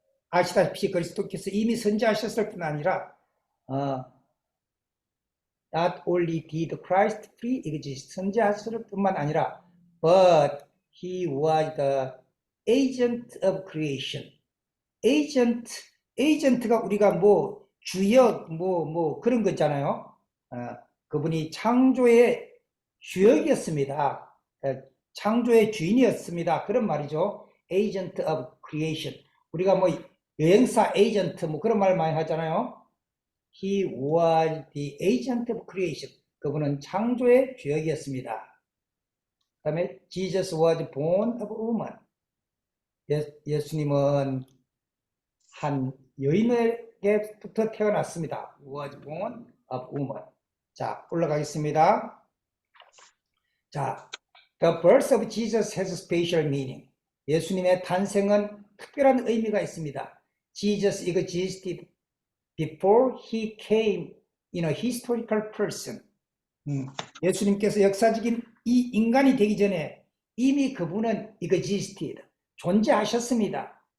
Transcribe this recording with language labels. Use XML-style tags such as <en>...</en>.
<ko>아시다시피 그리스도께서 이미 선지하셨을 뿐 아니라</ko> <en>not only did Christ pre-exist,</en> <ko>선지하셨을 뿐만 아니라</ko> <en>but he was the agent of creation.</en> <ko>agent가 우리가 주역 그런 거 있잖아요. 그분이 창조의 주역이었습니다. 창조의 주인이었습니다. 그런 말이죠.</ko> <en>agent of creation.</en> <ko>우리가 여행사 에이전트 그런 말 많이 하잖아요.</ko> <en>He was the agent of creation.</en> <ko>그분은 창조의 주역이었습니다. 그 다음에</ko> <en>Jesus was born of woman.</en> <ko>예수님은 한 여인에게부터 태어났습니다.</ko> <en>Was born of woman.</en> <ko>자, 올라가겠습니다.</ko> <en>자, the birth of Jesus has a special meaning.</en> <ko>예수님의 탄생은 특별한 의미가 있습니다.</ko> <en>Jesus existed before he came in a historical person.</en> <ko>예수님께서 역사적인 이 인간이 되기 전에 이미 그분은 existed, 존재하셨습니다.</ko>